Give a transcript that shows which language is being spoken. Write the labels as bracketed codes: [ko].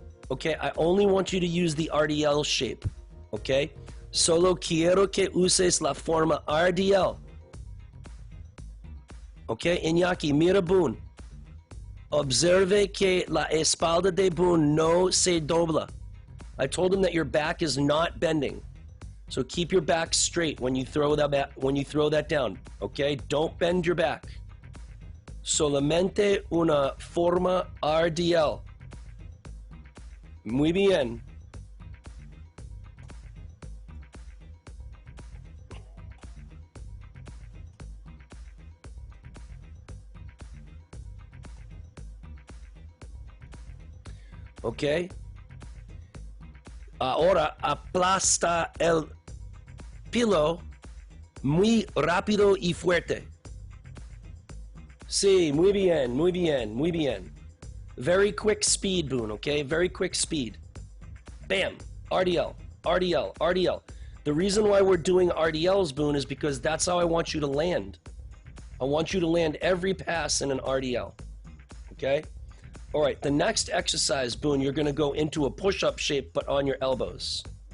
[en] Okay, I only want you to use the RDL shape, okay? [es] Solo quiero que uses la forma RDL. Okay, Iñaki, mira Boone. Observe que la espalda de Boone no se dobla. [en] I told him that your back is not bending. So keep your back straight when you throw that down, okay? Don't bend your back. [es] Solamente una forma RDL. Muy bien. [en] Okay. [es] Ahora aplasta el pillow muy rápido y fuerte. Sí, muy bien, muy bien, muy bien. [en] Very quick speed, Boone, okay? Very quick speed. Bam. RDL, RDL, RDL. The reason why we're doing RDLs, Boone, is because that's how I want you to land. I want you to land every pass in an RDL, okay? All right, the next exercise, Boone, you're gonna go into a push-up shape, but on your elbows.